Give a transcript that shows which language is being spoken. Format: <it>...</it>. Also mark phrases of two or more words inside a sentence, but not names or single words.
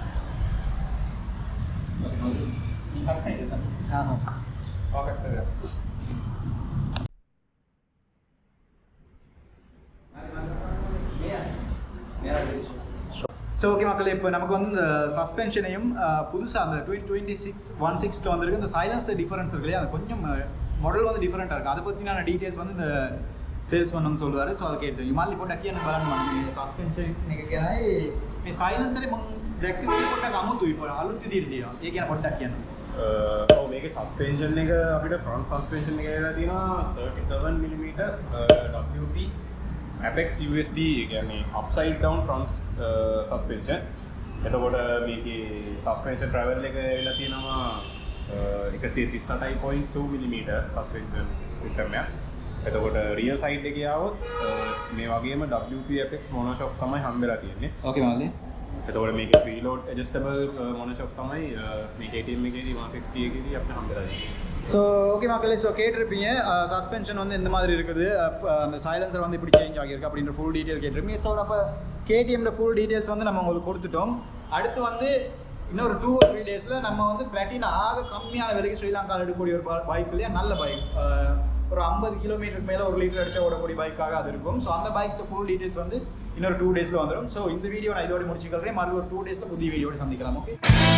<en>So okay</en> <ta>மக்களே இப்போ நமக்கு வந்து இந்த சஸ்பென்ஷனையும் புதுசாக அந்த 2026 160 வந்திருக்கு இந்த</ta> <en>silencer difference</en> <ta>இருக்கு இல்லையா அது கொஞ்சம் மாடல் வந்து டிஃப்ரெண்ட்டாக இருக்குது அதை பற்றின டீட்டெயில்ஸ் வந்து இந்த சேல்ஸ் பண்ணணும்னு சொல்லுவார் ஸோ அதை கேட்டு</ta> <si>ඉමාලි පොඩ්ඩක් කියන්න බලන්න මම මේ සස්පෙන්ෂන් එක කියනයි මේ සයිලන්සරේ මම දැක්ක විදිහ පොඩ්ඩක් අමුතුයි අලුත් විදිහට තියෙනවා ඒ කියන පොඩ්ඩක් කියන්න ඔව් මේකේ සස්පෙන්ෂන් එක අපිට</si> <en>front suspension</en> <si>එක කියලා තියෙනවා 37 mm WP Apex USD ඒ කියන්නේ</si> <en>upside down front suspension</en> <si>එතකොට මේකේ</si> <en>suspension travel</en> <si>එක වෙලා තියෙනවා 138.2 mm</si> <en>suspension system</en> <si>එක. එතකොට</si> <en>rear side</en> <si>එකේ ආවොත් මේ වගේම WP Apex මොනෝෂොක් තමයි හම්බෙලා තියෙන්නේ. ඕකේ මාළේ. එතකොට මේකේ</si> <en>preload adjustable monoshock</en> <si>තමයි මේ KTM එකේදී 160 එකේදී අපිට හම්බෙලා තියෙන්නේ.</si> <en>So okay</en> <ta>மக்களே ஸோ கேட்டிருப்பீங்க சஸ்பென்ஷன் வந்து இந்த மாதிரி இருக்குது அந்த சைலன்சர் வந்து இப்படி சேஞ்ச் ஆகியிருக்கு அப்படின்ற</ta> <en>full detail</en> <ta>கேட்டிருப்பீங்க ஸோ அப்போ கேடிஎம்ல</ta> <en>full details</en> <ta>வந்து நம்ம உங்களுக்கு கொடுத்துட்டோம் அடுத்து வந்து இன்னொரு 2 or 3 டேஸில் நம்ம வந்து பிளாட்டினா ஆக கம்மியான விலைக்கு ஸ்ரீலங்காவில் எடுக்கக்கூடிய ஒரு பைக் இல்லையா நல்ல பைக் ஒரு 50 கிலோமீட்டருக்கு மேலே 1 லிட்டர் அடிச்சா ஓடக்கூடிய பைக்காக அது இருக்கும் ஸோ அந்த பைக்கு</ta> <en>full details</en> <ta>வந்து இன்னொரு 2 டேஸில் வந்துடும் ஸோ இந்த வீடியோ நான் இதோட முடிச்சுக்கிறேன் மறுபடியும் ஒரு 2 டேஸில் புதிய வீடியோட சந்திக்கலாம் ஓகே</ta>